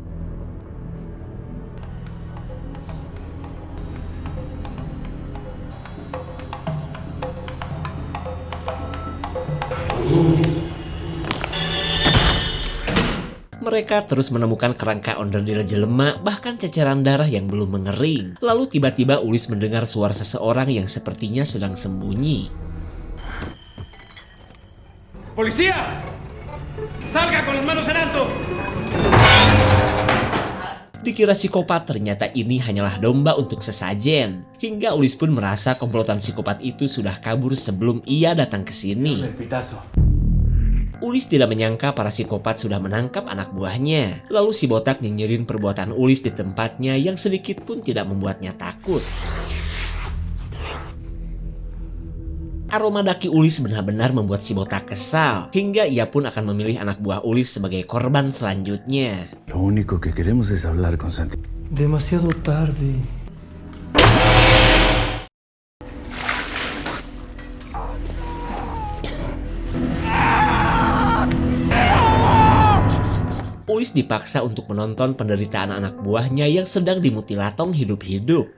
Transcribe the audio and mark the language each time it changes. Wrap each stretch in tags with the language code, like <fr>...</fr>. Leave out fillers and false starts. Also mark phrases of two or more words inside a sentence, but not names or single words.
<id>Mereka terus menemukan kerangka onderdil jelema, bahkan ceceran darah yang belum mengering. Lalu tiba-tiba Ulis mendengar suara seseorang yang sepertinya sedang sembunyi.</id> <es>Policía! Salga con las manos en alto!</es> <id>Dikira psikopat, ternyata ini hanyalah domba untuk sesajen. Hingga Ulis pun merasa komplotan psikopat itu sudah kabur sebelum ia datang ke sini. Ulis tidak menyangka para psikopat sudah menangkap anak buahnya. Lalu si botak nyinyirin perbuatan Ulis di tempatnya yang sedikit pun tidak membuatnya takut. Aroma daki Ulis benar-benar membuat si botak kesal, hingga ia pun akan memilih anak buah Ulis sebagai korban selanjutnya.</id> <es>Lo único que queremos es hablar con Santi. Demasiado tarde.</es> <id>Ulis dipaksa untuk menonton penderitaan anak buahnya yang sedang dimutilatong hidup-hidup.</id>